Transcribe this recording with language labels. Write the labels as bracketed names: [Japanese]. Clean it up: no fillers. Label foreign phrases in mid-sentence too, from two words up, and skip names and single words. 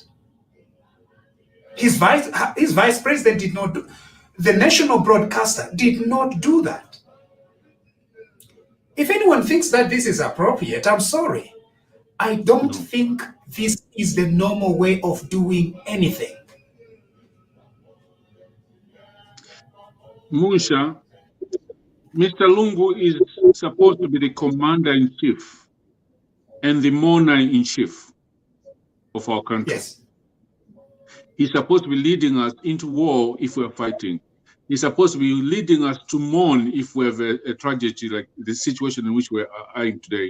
[English] His vice president did not do. The national broadcaster did not do that. If anyone thinks that this is appropriate, I'm sorry. I don't think this is the normal way of doing anything. Musha, Mr. Lungu is supposed to be the commander-in-chief and the monarch-in-chief of our country. Yes. He's supposed to be leading us into war if we're fighting. He's supposed to be leading us to mourn if we have a tragedy like the situation in which we are in today.